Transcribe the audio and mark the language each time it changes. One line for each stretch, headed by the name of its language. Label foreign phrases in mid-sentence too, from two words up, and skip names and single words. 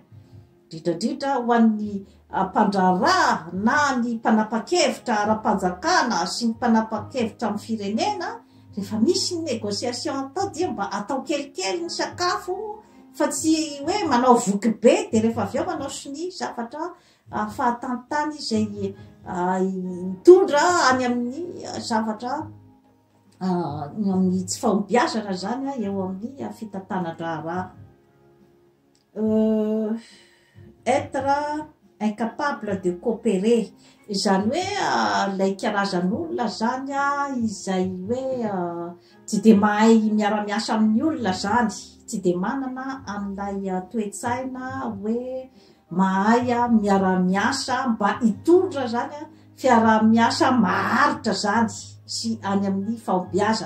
Malagasy: Indrindra ho an'ny mpandraharaha na ny mpanapa-kevitra ara-panjakana sy ny mpanapa-kevitra amin'ny firenena, rehefa misy ny négociation atao dia mba atao kelikely ny sakafo, fa tsy hoe manao voky be de rehefa avy eo manao siny zavatra fahatantany izay mitondra any amin'ny zavatra amin'ny tsy fahombiazana zany eo amin'ny fitantanan-draharaha.
French: Être incapable de coopérer
Malagasy: zany hoe lay karazan'olona zany izay hoe tsy de mahay miara-miasa amin'ny olona zany, tsy de manana an'ilay toe-tsaina hoe mahay miara-miasa mba hitondra zany fiara-miasa maharitra zany sy any amin'ny fahombiazana.